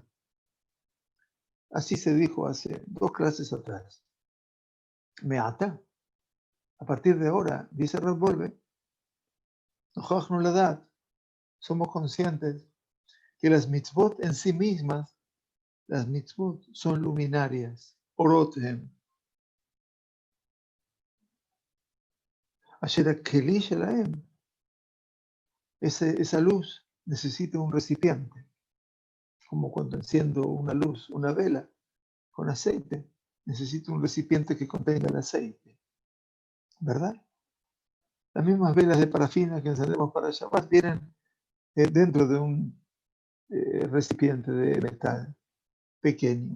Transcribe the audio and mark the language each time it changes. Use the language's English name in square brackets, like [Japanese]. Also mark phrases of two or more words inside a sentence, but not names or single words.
[Spanish] Así se dijo hace 2 clases atrás. Me'ata. A partir de ahora, dice Rav Wolbe, Nojach la edad, somos conscientes que las mitzvot en sí mismas, las mitzvot son luminarias, orothem. [Hebrew] אשר הכלי שלהם, [Spanish] esa luz necesita un recipiente, como cuando enciendo una luz, una vela con aceite, necesito un recipiente que contenga el aceite, ¿verdad? Las mismas velas de parafina que encendemos para Shabbat vienen dentro de un recipiente de metal pequeño.